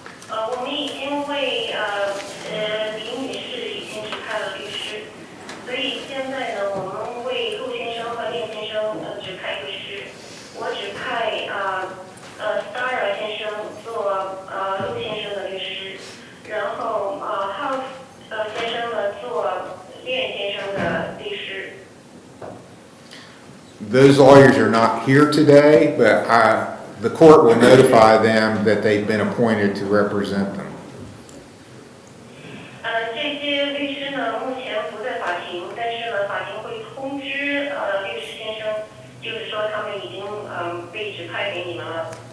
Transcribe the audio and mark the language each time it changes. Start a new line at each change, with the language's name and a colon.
Chinese: 我们已经为李女士已经指派了律师，所以现在呢，我们为陆先生和练先生指派律师。我指派Steyer 先生做陆先生的律师，然后House 先生呢做练先生的律师。
English: Those lawyers are not here today, but the court will notify them that they've been appointed to represent them.
Chinese: 这些律师呢，目前不在法庭，但是呢，法庭会通知律师先生，就是说他们已经被指派给你们了。